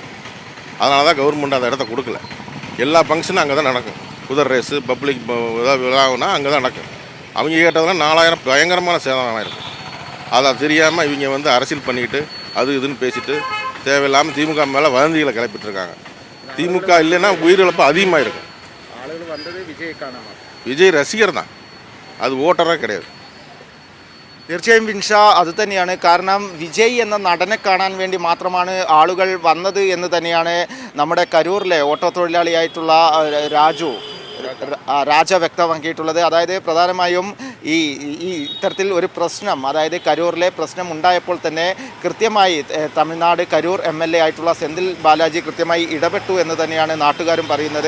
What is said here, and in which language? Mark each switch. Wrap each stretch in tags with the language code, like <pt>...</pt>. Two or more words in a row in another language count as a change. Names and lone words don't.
<ta>அதனால தான் கவர்மெண்ட் அந்த இடத்த கொடுக்கல. எல்லா ஃபங்க்ஷனும் அங்கே தான் நடக்கும். குதிரை ரேஸு பப்ளிக் ஏதாவது விழாவுனா அங்கே தான் நடக்கும். அவங்க கேட்டதெல்லாம் 4000 பயங்கரமான சேதம் ஆகிருக்கும். அதை தெரியாமல் இவங்க வந்து அரசியல் பண்ணிக்கிட்டு அது இதுன்னு பேசிட்டு தேவையில்லாமல் திமுக மேலே வதந்திகளை கிளப்பிட்டுருக்காங்க. திமுக இல்லைன்னா உயிரிழப்பு அதிகமாக இருக்கும்.</ta> <ml>ആളുകൾ വന്നത് വിജയ് കാണാനാണ്.</ml> <ta>விஜய் ரசிகர் தான், அது ஓட்டராக கிடையாது.</ta> <ml>തീർച്ചയായും വിൻഷ അത് തന്നെയാണ്. കാരണം വിജയ് എന്ന നടനെ കാണാൻ വേണ്ടി മാത്രമാണ് ആളുകൾ വന്നത് എന്ന് തന്നെയാണ് നമ്മുടെ കരൂരിലെ ഓട്ടോ തൊഴിലാളിയായിട്ടുള്ള രാജ വ്യക്തമാക്കിയിട്ടുള്ളത്. അതായത് പ്രധാനമായും ഈ ഇത്തരത്തിൽ ഒരു പ്രശ്നം, അതായത് കരൂരിലെ പ്രശ്നം ഉണ്ടായപ്പോൾ തന്നെ കൃത്യമായി തമിഴ്നാട് കരൂർ MLA ആയിട്ടുള്ള സെന്തിൽ ബാലാജി കൃത്യമായി ഇടപെട്ടു എന്ന് തന്നെയാണ് നാട്ടുകാരും പറയുന്നത്.</ml>